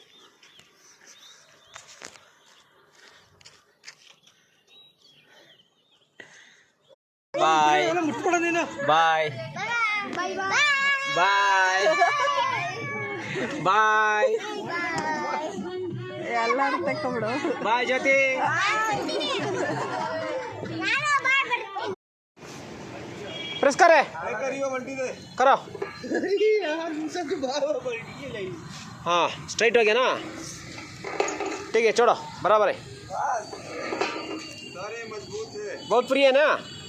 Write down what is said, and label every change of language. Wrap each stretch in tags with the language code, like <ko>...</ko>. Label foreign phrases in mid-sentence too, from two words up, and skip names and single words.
<en>bye bye bye bye</en> <kn>ಎಲ್ಲ ತಕೊಂಬಿಡು. ಬಾಯ್ ಜ್ಯೋತಿ.</kn> <hi>प्रेस करे करो. हाँ स्ट्राइट हो गया ना, ठीक है छोड़ो, बराबर है, बहुत फ्री है ना.</hi>